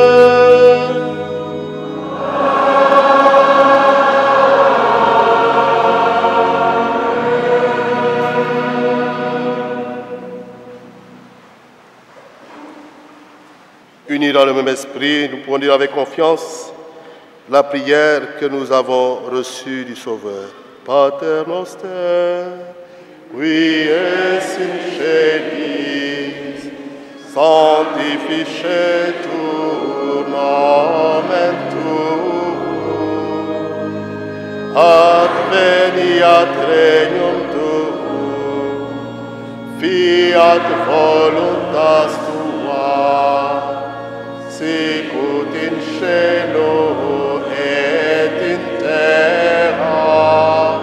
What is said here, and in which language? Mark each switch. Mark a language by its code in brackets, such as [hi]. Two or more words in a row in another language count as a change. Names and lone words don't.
[fr] Unis dans le même esprit, nous pouvons dire avec confiance la prière que nous avons reçue du Sauveur. [la] Pater noster, qui es in celis, sanctificetur nomen tuum, adveniat regnum tuum, fiat voluntas tua, sicut in cielo et in terra.